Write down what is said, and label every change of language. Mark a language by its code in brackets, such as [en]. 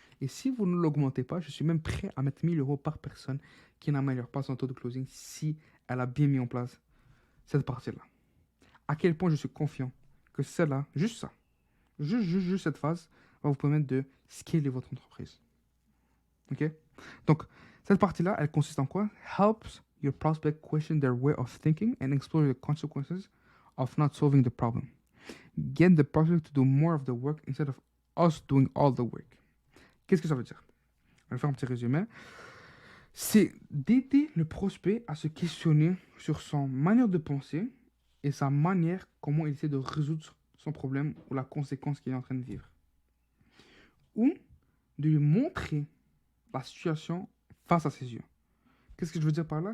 [fr] Et si vous ne l'augmentez pas, je suis même prêt à mettre 1000 euros par personne qui n'améliore pas son taux de closing si elle a bien mis en place cette partie-là. À quel point je suis confiant que celle-là, juste ça, juste cette phase, va vous permettre de scaler votre entreprise. Ok? Donc, cette partie-là, elle consiste en quoi? [en] Helps your prospect question their way of thinking and explore the consequences of not solving the problem. Get the prospect to do more of the work instead of us doing all the work. [fr] Qu'est-ce que ça veut dire? On va faire un petit résumé. C'est d'aider le prospect à se questionner sur son manière de penser et sa manière, comment il essaie de résoudre son problème ou la conséquence qu'il est en train de vivre. Ou de lui montrer la situation face à ses yeux. Qu'est-ce que je veux dire par là?